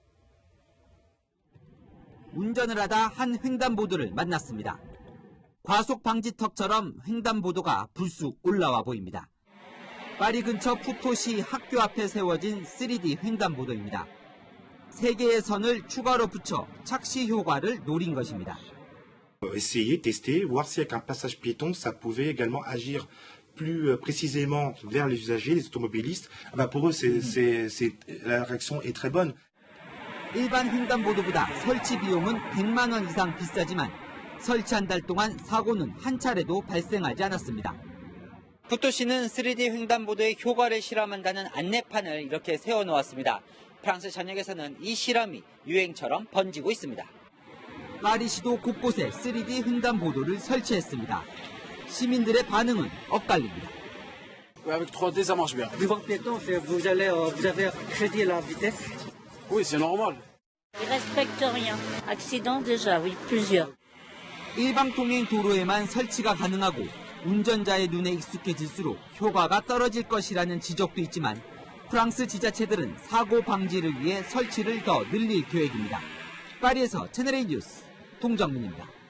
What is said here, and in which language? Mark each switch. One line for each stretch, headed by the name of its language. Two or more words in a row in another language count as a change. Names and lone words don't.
Korean: 운전을 하다 한 횡단보도를 만났습니다. 과속 방지턱처럼 횡단보도가 불쑥 올라와 보입니다. 파리 근처 푸토시 학교 앞에 세워진 3D 횡단보도입니다. 3개의 선을 추가로 붙여 착시 효과를 노린 것입니다.
French: Essayer, tester, voir si avec un passage piéton, ça pouvait également agir plus précisément vers les usagers, les automobilistes. Pour eux, la réaction est très bonne.
Korean: 일반 횡단보도보다 설치 비용은 100만 원 이상 비싸지만 설치 한 달 동안 사고는 한 차례도 발생하지 않았습니다. 푸토시는 3D 횡단보도의 효과를 실험한다는 안내판을 이렇게 세워놓았습니다. 프랑스 전역에서는 이 실험이 유행처럼 번지고 있습니다. 파리시도 곳곳에 3D 횡단보도를 설치했습니다. 시민들의 반응은 엇갈립니다.
French: Avec 3D, ça marche bien. Devant piéton, vous avez crédit la vitesse? Oui, c'est normal. Ils respectent rien. Accident déjà, oui, plusieurs.
Korean: 일방통행 도로에만 설치가 가능하고 운전자의 눈에 익숙해질수록 효과가 떨어질 것이라는 지적도 있지만 프랑스 지자체들은 사고 방지를 위해 설치를 더 늘릴 계획입니다. 파리에서 채널A 뉴스 동정민입니다.